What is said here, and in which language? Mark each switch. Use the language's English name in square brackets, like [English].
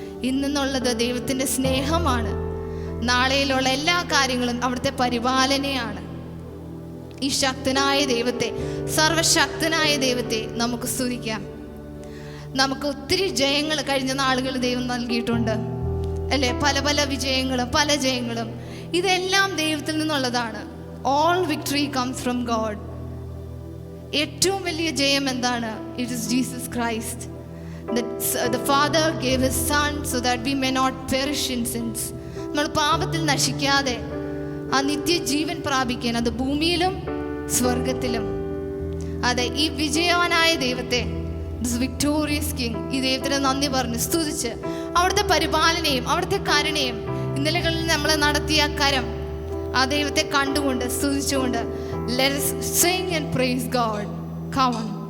[Malayalam] ഇന്നെന്നുള്ളത് ദൈവത്തിൻ്റെ സ്നേഹമാണ്. നാളെയിലുള്ള എല്ലാ കാര്യങ്ങളും അവിടുത്തെ പരിപാലനയാണ്. ഈ ശക്തനായ ദൈവത്തെ, സർവശക്തനായ ദൈവത്തെ നമുക്ക് സ്തുതിക്കാം. നമുക്ക് ഒത്തിരി ജയങ്ങൾ കഴിഞ്ഞ നാളുകൾ ദൈവം നൽകിയിട്ടുണ്ട്, അല്ലേ? പല പല വിജയങ്ങളും പല ജയങ്ങളും, ഇതെല്ലാം ദൈവത്തിൽ നിന്നുള്ളതാണ്. [English] All victory comes from God. [Malayalam] ഏറ്റവും വലിയ ജയം എന്താണ്? [English] It is Jesus Christ. The Father gave His Son so that we may not perish in sins. [Malayalam] നമ്മൾ പാപത്തിൽ നശിക്കാതെ ആ നിത്യജീവൻ പ്രാപിക്കാൻ, അത് ഭൂമിയിലും സ്വർഗത്തിലും. അതെ, ഈ വിജയവാനായ ദൈവത്തെ, [English] this victorious king, [Malayalam] ഈ ദൈവത്തിന് നന്ദി പറഞ്ഞ് സ്തുതിച്ച് അവിടുത്തെ പരിപാലനയും അവിടുത്തെ കരുണയും ഇന്നലകളിൽ നമ്മളെ നടത്തിയ കരം, ആ ദൈവത്തെ കണ്ടുകൊണ്ട് സ്തുതിച്ചുകൊണ്ട് [English] let us sing and praise God. Come on.